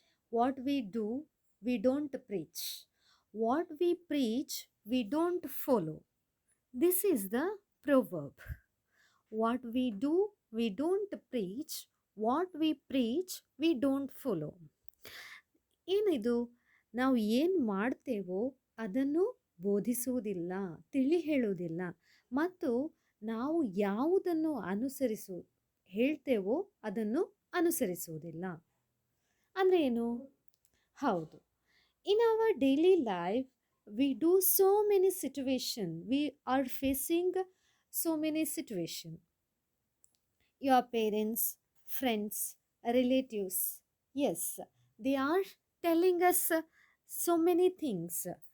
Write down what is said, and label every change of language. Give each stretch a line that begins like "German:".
English: What we do, we don't preach. What we preach, we don't follow. This is the proverb. What we do, we don't preach. What we preach, we don't follow.
Kannada: ಏನಿದು ನಾವು ಏನು ಮಾಡ್ತೇವೋ ಅದನ್ನು ಬೋಧಿಸುವುದಿಲ್ಲ, ತಿಳಿ ಹೇಳುವುದಿಲ್ಲ ಮತ್ತು ನಾವು ಯಾವುದನ್ನು ಹೇಳ್ತೇವೋ ಅದನ್ನು ಅನುಸರಿಸುವುದಿಲ್ಲ. ಅಂದ್ರೆ ಏನು? ಹೌದು.
English: In our daily life, we do so many situations. We are facing so many situations. Your parents, friends, relatives, yes, they are telling us so many things.